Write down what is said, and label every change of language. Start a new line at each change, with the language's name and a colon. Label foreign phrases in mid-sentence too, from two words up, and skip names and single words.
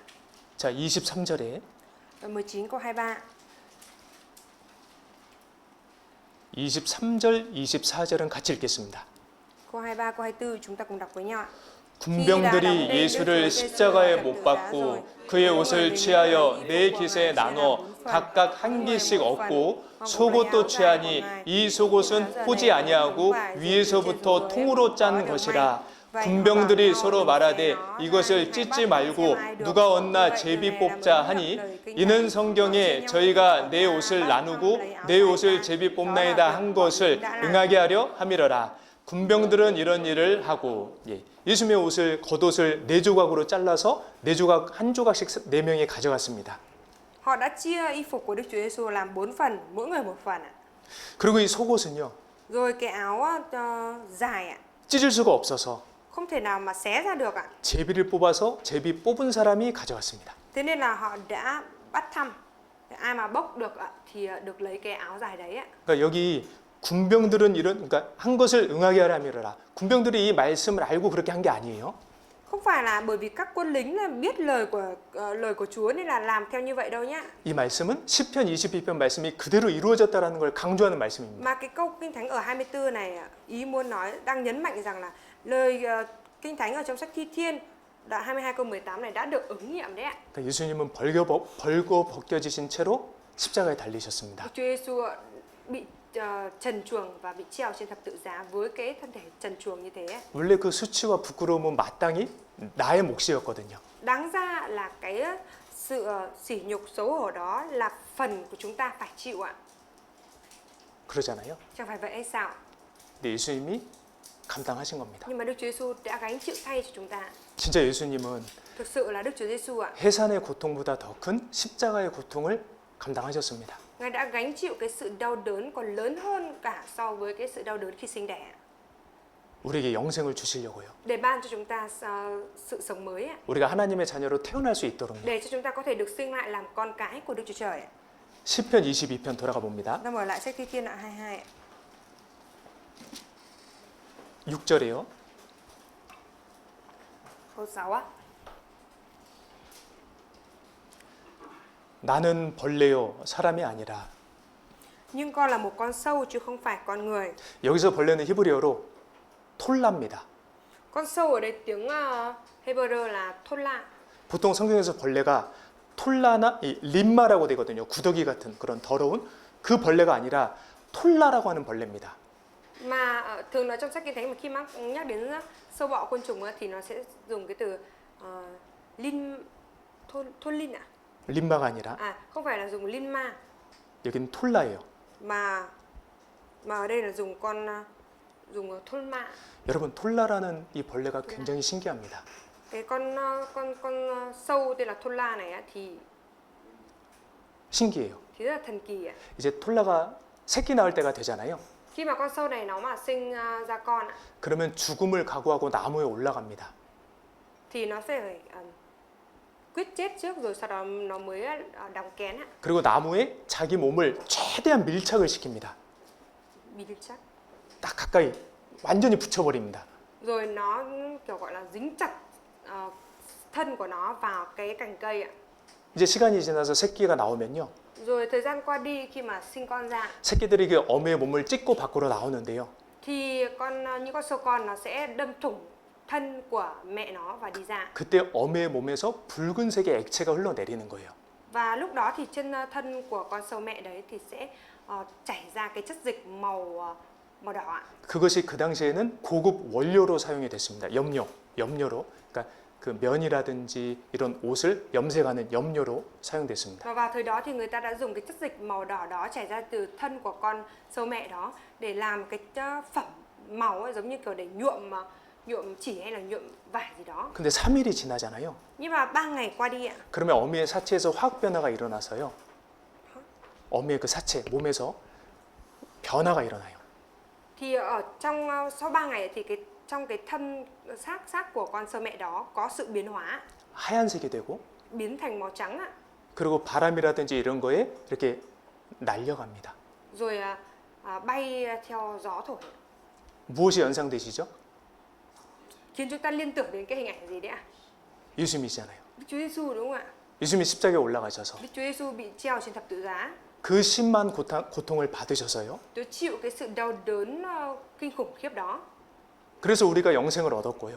Korean: 자, 23절에
Vietnamese: Đoạn 19 câu 23.
Korean: 23절, 24절은 같이 읽겠습니다.
Vietnamese: Câu 23, câu 24 chúng ta cùng đọc với nhau ạ.
Korean: 군병들이 예수를 십자가에 못 박고 그의 옷을 취하여 네 깃에 나눠 각각 한 깃씩 얻고 속옷도 취하니 이 속옷은 포지 아니하고 위에서부터 통으로 짠 것이라. 군병들이 서로 말하되 이것을 찢지 말고 누가 얻나 제비 뽑자 하니 이는 성경에 저희가 내 옷을 나누고 내 옷을 제비 뽑나이다 한 것을 응하게 하려 함이러라. 군병들은 이런 일을 하고 예수님의 옷을 겉옷을 네 조각으로 잘라서 네 조각 한 조각씩 네 명이 가져갔습니다.
Vietnamese: Họ đã chia y phục của Đức Chúa Giêsu làm 4 phần, mỗi người một phần ạ.
Korean: 그리고 이 속옷은요.
Vietnamese: Rồi cái áo dài ạ,
Korean: 찢을 수가 없어서
Vietnamese: không thể nào mà xé ra được ạ.
Korean: 제비를 뽑아서 제비 뽑은 사람이 가져갔습니다.
Vietnamese: Thế nên là họ đã bắt thăm. Ai mà bốc được ạ thì được lấy cái áo dài đấy ạ.
Korean: 그러니까 여기 군병들은 그러니까 한 것을 응하게 하라 함이러라. 군병들이 이 말씀을 알고 그렇게 한 게 아니에요.
Vietnamese: Không phải là bởi vì các quân lính là biết lời của Chúa nên là làm theo như vậy đâu nhá.
Korean: 이 말씀은 시편 22편 말씀이 그대로 이루어졌다라는 걸 강조하는 말씀입니다.
Vietnamese: Mà cái câu kinh thánh ở 24 này ý muốn nói đang nhấn mạnh rằng là lời kinh thánh ở trong sách Thi Thiên Đoạn 22 câu 18 này đã được ứng nghiệm đấy ạ.
Korean: 그러니까 예수님은 벌거 벗겨지신 채로 십자가에 달리셨습니다.
Vietnamese: Chúa Giêsu bị trần truồng và bị treo trên thập tự giá với cái thân thể trần truồng như thế.
Korean: 원래 그 수치와 부끄러움은 마땅히 나의 몫이었거든요.
Vietnamese: Đáng ra là cái sự sỉ nhục xấu hổ đó là phần của chúng ta phải chịu ạ.
Korean: 그러잖아요.
Vietnamese: Chẳng phải vậy hay sao?
Korean: 근데 예수님이 감당하신 겁니다.
Vietnamese: Nhưng mà Đức Chúa Giêsu đã gánh chịu thay cho chúng ta.
Korean: 진짜 예수님은
Vietnamese: Thực sự là Đức Chúa Giêsu ạ.
Korean: 해산의 고통보다 더 큰 십자가의 고통을 감당하셨습니다.
Vietnamese: Ngài đã gánh chịu cái sự đau đớn còn lớn hơn cả so với cái sự đau đớn khi sinh đẻ.
Korean: 우리에게 영생을 주시려고요.
Vietnamese: Để ban cho chúng ta sự sống mới ạ.
Korean: 우리가 하나님의 자녀로 태어날 수 있도록요.
Vietnamese: Để cho chúng ta có thể được sinh lại làm con cái của Đức Chúa Trời ạ.
Korean: 시편 22편 돌아가 봅니다.
Vietnamese: Ta mở lại sách Thi Thiên đoạn 22 ạ.
Korean: 6절이요.
Vietnamese: Câu 6 á.
Korean: 나는 벌레요 사람이 아니라.
Vietnamese: Nhưng con là một con sâu chứ không phải con người.
Korean: 여기서 벌레는 히브리어로 톨라입니다.
Vietnamese: Con sâu ở đây tiếng Hebrew là Thola.
Korean: 보통 성경에서 벌레가 톨라나 림마라고 되거든요. 구더기 같은 그런 더러운 그 벌레가 아니라 톨라라고 하는 벌레입니다.
Vietnamese: Mà thường là trong sách Kinh Thánh mà khi nhắc đến sâu bọ côn trùng thì nó sẽ dùng cái từ tholin à?
Korean: 림마가 아니라
Vietnamese: Không phải là dùng linma
Korean: 여기는 톨라예요.
Vietnamese: mà ở đây là dùng tholma.
Korean: 여러분 톨라라는 이 벌레가 굉장히 신기합니다.
Vietnamese: Cái con sâu tên là thola này á, thì
Korean: 신기해요.
Vietnamese: rất là thần kỳ ạ.
Korean: 이제 톨라가 새끼 낳을 때가 되잖아요.
Vietnamese: Khi mà con sâu này nó mà sinh ra con ạ,
Korean: 그러면 죽음을 각오하고 나무에 올라갑니다.
Vietnamese: thì nó sẽ phải quyết chết trước rồi sau đó nó mới đóng kén ạ.
Korean: 그리고 나무에 자기 몸을 최대한 밀착을 시킵니다. 밀착. 딱 가까이 완전히 붙여버립니다.
Vietnamese: Rồi nó kiểu gọi là dính chặt thân của nó vào cái cành cây ạ.
Korean: 이제 시간이 지나서 새끼가 나오면요.
Vietnamese: Rồi thời gian qua đi khi mà sinh con ra
Korean: 새끼들이 그 어미의 몸을 찢고 밖으로 나오는데요.
Vietnamese: thì những con sâu con nó sẽ đâm thủng thân của mẹ nó và đi ra.
Korean: 그때 어미의 몸에서 붉은색의 액체가 흘러내리는 거예요.
Vietnamese: Và lúc đó thì trên thân của con sâu mẹ đấy thì sẽ chảy ra cái chất dịch màu đỏ ạ.
Korean: 그것이 그 당시에는 고급 원료로 사용이 됐습니다. 염료로. 그러니까 그 면이라든지 이런 옷을 염색하는 염료로 사용됐습니다.
Vietnamese: Và vào thời đó thì người ta đã dùng cái chất dịch màu đỏ đó chảy ra từ thân của con sâu mẹ đó để làm cái phẩm màu ấy, giống như kiểu để nhuộm chỉ hay là nhuộm vải gì đó.
Korean: 근데 3일이 지나잖아요.
Vietnamese: Nhưng mà 3 ngày qua đi ạ.
Korean: 그러면 어미의 사체에서 화학 변화가 일어나서요. 어미의 그 사체 몸에서 변화가 일어나요.
Vietnamese: Thì ở sau 3 ngày thì trong cái thân xác của con sâu mẹ đó có sự biến hóa,
Korean: 하얀색이 되고
Vietnamese: biến thành màu trắng ạ.
Korean: 그리고 바람이라든지 이런 거에 이렇게 날려갑니다.
Vietnamese: Rồi bay theo gió thổi.
Korean: 무엇이 연상되시죠?
Vietnamese: Khiến chúng ta liên tưởng đến cái hình ảnh gì đấy ạ?
Korean: 예수님이잖아요.
Vietnamese: Đức Chúa Giêsu đúng không ạ?
Korean: 예수님이 십자가에 올라가셔서
Vietnamese: Đức Chúa Giêsu bị treo trên thập tự giá.
Korean: 그 심한 고통을 받으셔서요.
Vietnamese: Tôi chịu cái sự đau đớn kinh khủng khiếp đó.
Korean: 그래서 우리가 영생을 얻었고요.